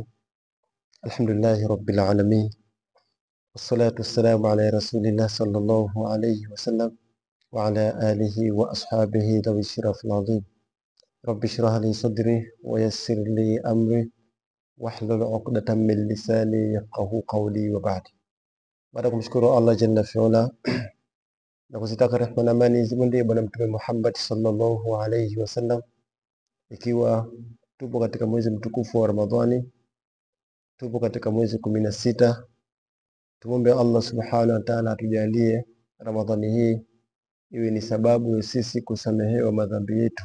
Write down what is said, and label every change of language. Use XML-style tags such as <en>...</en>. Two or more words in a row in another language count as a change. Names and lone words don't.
<ar>الحمد لله رب العالمين والصلاة والسلام على رسول الله صلى الله عليه وسلم وعلى آله وأصحابه ذوي الشرف العظيم. رب اشرح لي صدري ويسر لي أمري واحلل عقدة من لساني يفقهوا قولي وبعد.</ar> <sw>Baada kumshukuru Allah</sw> <ar>جل وعلا</ar> <sw>na kuzitaka rehema na amani zimwendee Bwana Mtume Muhammad</sw> <ar>صلى الله عليه وسلم,</ar> <sw>ikiwa tupo katika mwezi mtukufu wa Ramadhani, tupo katika mwezi 16. Tumombe Allah</sw> <ar>سبحانه وتعالى</ar> <sw>atujalie Ramadhani hii iwe ni sababu ya sisi kusamehewa madhambi yetu.</sw>